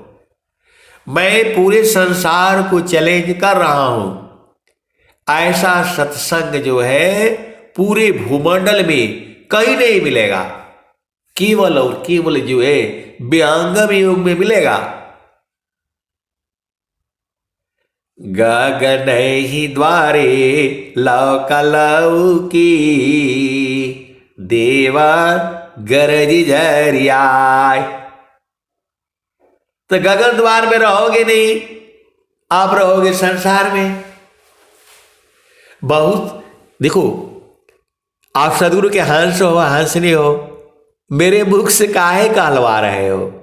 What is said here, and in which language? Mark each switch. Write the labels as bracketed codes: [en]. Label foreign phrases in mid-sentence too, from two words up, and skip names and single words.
[hi] मैं पूरे संसार को चैलेंज कर रहा हूं, ऐसा सत्संग जो है पूरे भूमंडल में कहीं नहीं मिलेगा, केवल और केवल जो है विहंगम योग में मिलेगा। गगन ही द्वारे लौकी देवा गरज झरियाय। तो गगन द्वार में रहोगे नहीं, आप रहोगे संसार में। बहुत देखो, आप सदगुरु के हंस हो, हंसनी हो, मेरे मुख से काहे कहलवा रहे हो।